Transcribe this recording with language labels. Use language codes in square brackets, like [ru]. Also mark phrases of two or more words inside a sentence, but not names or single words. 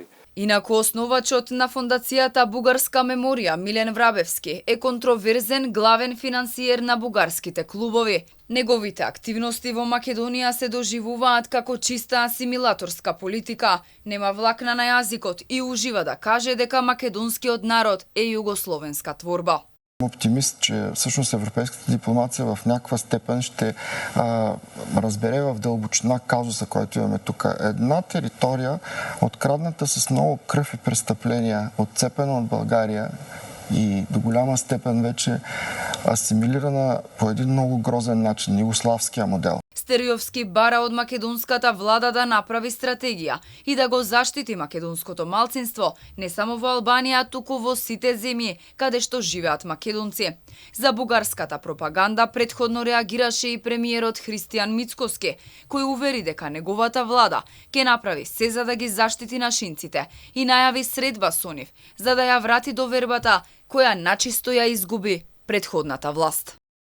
[mk] Инаку основачот на фондацијата Бугарска меморија Милен Врабевски е контроверзен главен финансиер на бугарските клубови. Неговите активности во Македонија се доживуваат како чиста асимилаторска политика, нема влакна на јазикот и ужива да каже дека македонскиот народ е југословенска творба. [bg] Оптимист, че всъщност европейската дипломация в някаква степен ще разбере в дълбочина казуса, който имаме тук. Една територия, открадната с много кръв и престъпления, отцепена от България и до голяма степен вече асимилирана по един много грозен начин, югославския модел. [mk] Стериовски бара од македонската влада да направи стратегија и да го заштити македонското малцинство не само во Албанија, туку во сите земји каде што живеат македонци. За бугарската пропаганда претходно реагираше и премиерот Христијан Мицкоски, кој увери дека неговата влада ќе направи се за да ги заштити нашинците и најави средба со нив, за да ја врати довербата која начисто ја изгуби претходната власт.